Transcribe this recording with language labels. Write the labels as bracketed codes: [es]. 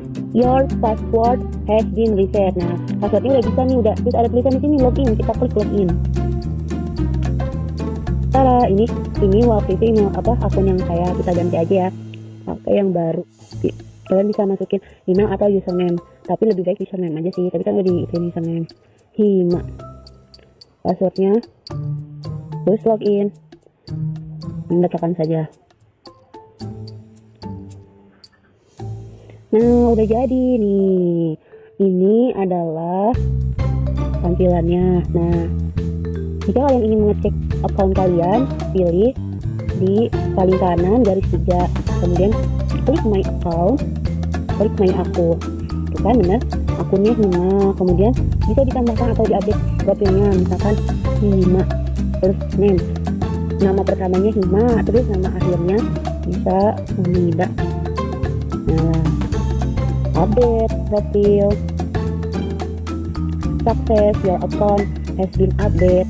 [en] Your password has been reset. [id] Nah, passwordnya udah bisa nih, udah. Terus ada tulisan di sini login. Kita klik login. Tara, ini waktu itu email akun yang kita ganti aja ya. Pakai yang baru. Kalian bisa masukin email atau username, tapi lebih baik username aja sih. Tapi kan udah di username Hima. Passwordnya, terus login. Letakkan saja. Nah, udah jadi nih. Ini adalah tampilannya. Nah, jika kalian ingin mengecek account kalian, pilih di paling kanan garis 3, kemudian klik my account, klik my akun. Itu kan benar, akunnya Hima. Kemudian bisa ditambahkan atau diupdate profilnya, misalkan Hima, terus name, nama pertamanya Hima, terus nama akhirnya bisa Humida. [en] Nah, update profil, success, your account has been update.